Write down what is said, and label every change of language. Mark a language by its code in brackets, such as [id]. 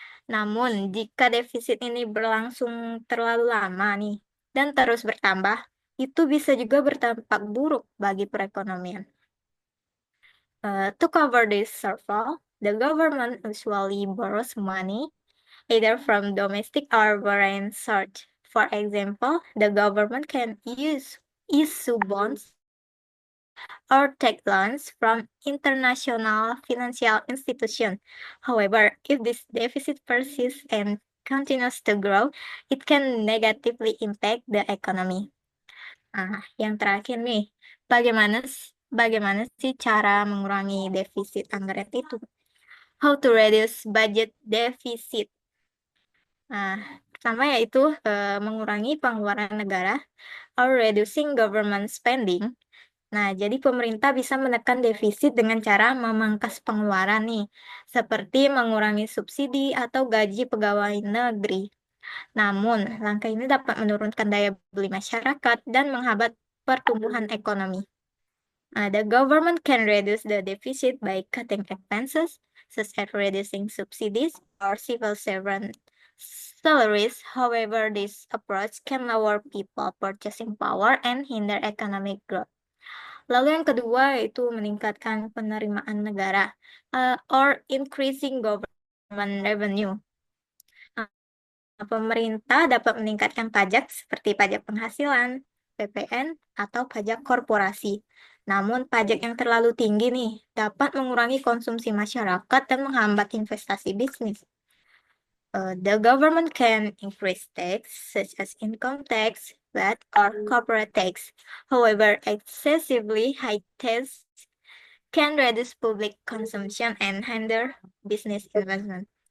[id] Namun, jika defisit ini berlangsung terlalu lama nih dan terus bertambah, itu bisa juga berdampak buruk bagi perekonomian. [en] To cover this shortfall, the government usually borrows money either from domestic or foreign source. For example, the government can issue bonds or take loans from international financial institutions. However, if this deficit persists and continues to grow, it can negatively impact the economy. [id] Yang terakhir nih, bagaimana sih cara mengurangi defisit anggaran itu? [en] How to reduce budget deficit? [id] Pertama yaitu mengurangi pengeluaran negara [en] or reducing government spending. [id] Nah, jadi pemerintah bisa menekan defisit dengan cara memangkas pengeluaran nih, seperti mengurangi subsidi atau gaji pegawai negeri. Namun, langkah ini dapat menurunkan daya beli masyarakat dan menghambat pertumbuhan ekonomi. [en] The government can reduce the deficit by cutting expenses, such as reducing subsidies or civil servant salaries. However, this approach can lower people purchasing power and hinder economic growth. [id] Lalu yang kedua itu meningkatkan penerimaan negara [en] or increasing government revenue. [id] Pemerintah dapat meningkatkan pajak seperti pajak penghasilan, PPN, atau pajak korporasi. Namun pajak yang terlalu tinggi nih dapat mengurangi konsumsi masyarakat dan menghambat investasi bisnis. [en] The government can increase tax, such as income tax, VAT, or corporate tax. However, excessively high tax can reduce public consumption and hinder business investment.